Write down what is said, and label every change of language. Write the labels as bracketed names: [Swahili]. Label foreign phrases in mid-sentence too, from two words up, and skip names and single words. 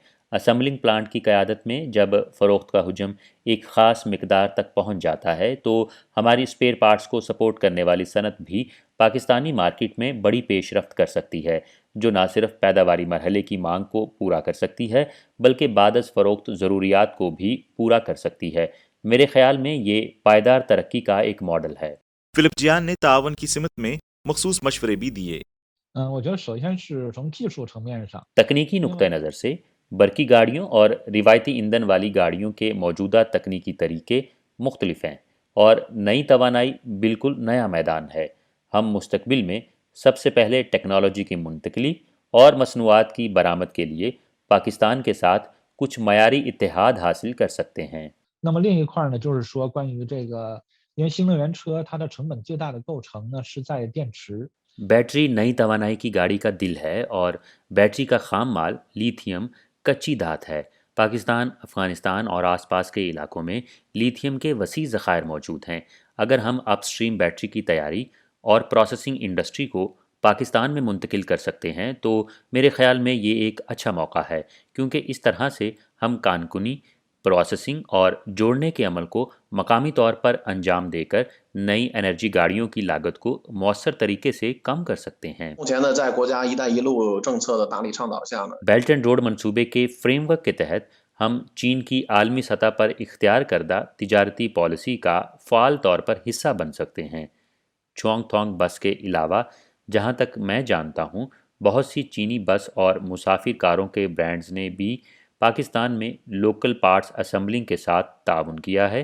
[English] assembling plant [Urdu] کی قیادت میں جب فروخت کا حجم ایک خاص مقدار تک پہنچ جاتا ہے تو ہماری [English] spare parts [Urdu] کو سپورٹ کرنے والی صنعت بھی پاکستانی مارکیٹ میں بڑی پیش رفت کر سکتی ہے، جو نہ صرف پیداواری مرحلے کی مانگ کو پورا کر سکتی ہے بلکہ بعد از فروخت ضروریات کو بھی پورا کر سکتی ہے. میرے خیال میں یہ پائیدار ترقی کا ایک ماڈل ہے. فلپ جیان نے تعاون کی سمت میں مخصوص مشورے بھی دیے. [Chinese] 我觉得首先是从技术层面上， [Urdu] تکنیکی نقطہ نظر سے برقی گاڑیوں اور روایتی ایندھن والی گاڑیوں کے موجودہ تکنیکی طریقے مختلف ہیں اور نئی توانائی بالکل نیا میدان ہے. ہم مستقبل میں سب سے پہلے ٹیکنالوجی کی منتقلی اور مصنوعات کی برآمد کے لیے پاکستان کے ساتھ کچھ معیاری اتحاد حاصل کر سکتے ہیں. [Chinese] 那么另一块呢，就是说关于这个，因为新能源车它的成本最大的构成呢是在电池。 [Urdu] بیٹری نئی توانائی کی گاڑی کا دل ہے اور بیٹری کا خام مال لیتھیم کچی دھات ہے. پاکستان، افغانستان اور آس پاس کے علاقوں میں لیتھیم کے وسیع ذخائر موجود ہیں. اگر ہم [English] upstream battery [Urdu] کی تیاری اور [English] processing industry [Urdu] کو پاکستان میں منتقل کر سکتے ہیں تو میرے خیال میں یہ ایک اچھا موقع ہے، کیونکہ اس طرح سے ہم کان کنی پروسیسنگ اور جوڑنے کے عمل کو مقامی طور پر انجام دے کر نئی انرجی گاڑیوں کی لاگت کو مؤثر طریقے سے کم کر سکتے ہیں. [Chinese] 目前呢，在国家“一带一路”政策的大力倡导下呢， [Urdu] بیلٹ اینڈ روڈ منصوبے کے فریم ورک کے تحت ہم چین کی عالمی سطح پر اختیار کردہ تجارتی پالیسی کا فعال طور پر حصہ بن سکتے ہیں. چونگ بس کے علاوہ جہاں تک میں جانتا ہوں، بہت سی چینی بس اور مسافر کاروں کے برانڈز نے بھی پاکستان میں [English] local parts assembling [Urdu] کے ساتھ تعاون کیا ہے.